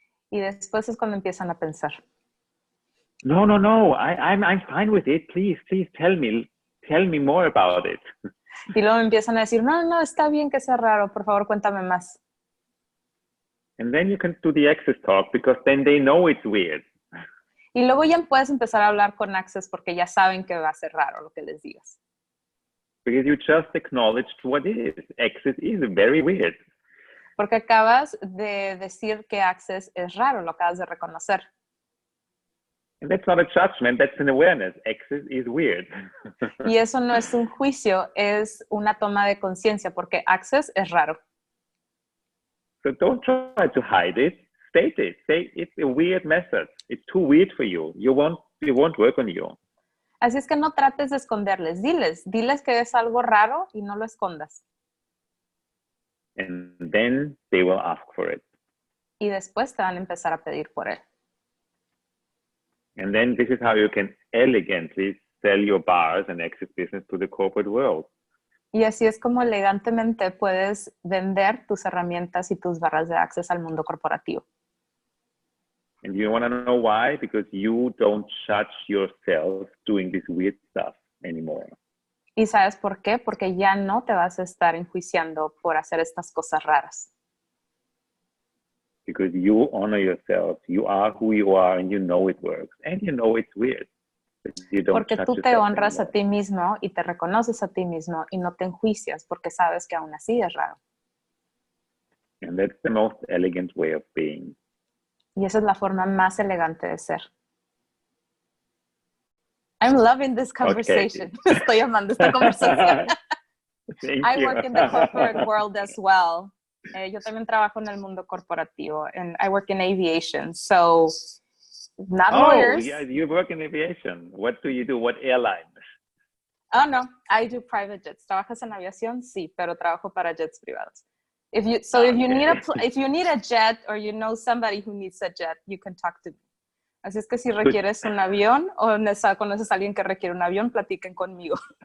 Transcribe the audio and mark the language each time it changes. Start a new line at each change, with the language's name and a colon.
Spanish: Y después es cuando empiezan a pensar.
English: No, I'm fine with it. Please tell me more about it.
Spanish: Y luego empiezan a decir, no, está bien que sea raro, por favor, cuéntame más.
English: And then you can do the Access talk because then they know it's weird.
Spanish: Y luego ya puedes empezar a hablar con Access porque ya saben que va a ser raro lo que les digas.
English: Because you just acknowledged what it is. Access is very weird.
Spanish: Porque acabas de decir que Access es raro, lo acabas de reconocer.
English: And that's not a judgment, that's an awareness. Access is weird.
Spanish: Y eso no es un juicio, es una toma de conciencia porque Access es raro.
English: So don't try to hide it. State it. Say it's a weird method. It's too weird for you. It won't work on you.
Spanish: Así es que no trates de esconderles. Diles que es algo raro y no lo escondas.
English: And then they will ask for it.
Spanish: Y después te van a empezar a pedir por él.
English: And then this is how you can elegantly sell your bars and Access business to the corporate world.
Spanish: Y así es como elegantemente puedes vender tus herramientas y tus barras de Access al mundo corporativo.
English: And you want to know why? Because you don't judge yourself doing this weird stuff anymore.
Spanish: ¿Y sabes por qué? Porque ya no te vas a estar enjuiciando por hacer estas cosas raras.
English: Because you honor yourself. You are who you are and you know it works. And you know it's weird.
Spanish: Porque tú te honras a ti mismo y te reconoces a ti mismo y no te enjuicias porque sabes que aún así es raro.
English: And that's the most elegant way of being.
Spanish: Y esa es la forma más elegante de ser.
English: I'm loving this conversation. Okay.
Spanish: Estoy amando esta conversación.
English: I you. work in the corporate world as well.
Spanish: Yo también trabajo en el mundo corporativo,
English: and I work in aviation. So, not lawyers. Yeah, you work in aviation. What do you do? What airline? Oh, no, I do private jets.
Spanish: ¿Trabajas en aviación? Sí, pero trabajo para jets privados.
English: If you need a jet, or you know somebody who needs a jet, you can talk to me.
Spanish: Así es que si requieres un avión o conoces a alguien que requiere un avión, platiquen conmigo.